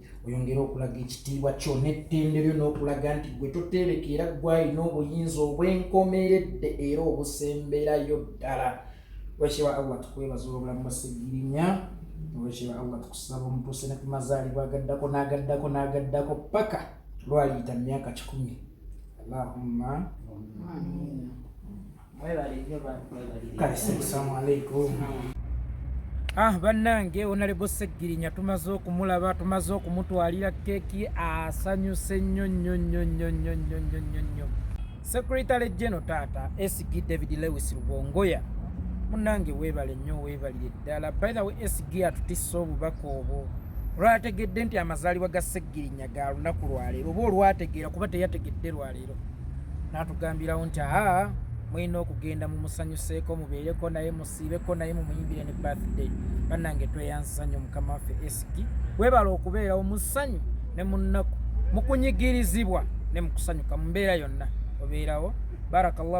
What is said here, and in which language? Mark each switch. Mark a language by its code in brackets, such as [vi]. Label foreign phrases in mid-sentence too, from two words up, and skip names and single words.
[lg] oyongere okulaga ekitiibwa kyo n'ettendo lyo n'okulaga nti gwe toteebeka era gwalina obuyinza obwenkomeredde era obusemberayo ddala wekyewa Allah tukwebaza olw'obulamu bwa Ssegirinya wekyewa Allah tukusaba omutuuse ne ku mazaalibwa agaddako paka lwaliyita mu myaka 10 [ar] اللهم السلام عليكم. [lg] Bannange Honorable Ssegirinya tumaze okumulaba tumaze okumutwalira keeki asanyuse nnyo. [en] Secretary General [lg] taata SG David Lewis Rubongoya munnange weebale nnyo weebalire ddala. [en] By the way [lg] SG atutisse obubaka obwo olwategedde nti amazaalibwa ga Ssegirinya ga lunaku lwaleero oba olwategeera kuba teyategedde lwaleero n'atugambirawo nti mwina okugenda mumusanyuseeko mubeereko naye musiibeko naye mumuyimbire ne birthday. Bannange tweyanza nnyo mukama waffe SG weebala okubeerawo mu ssanyu ne mu nnaku mu kunyigirizibwa ne mu kusanyuka mu mbeera yonna obeerawo.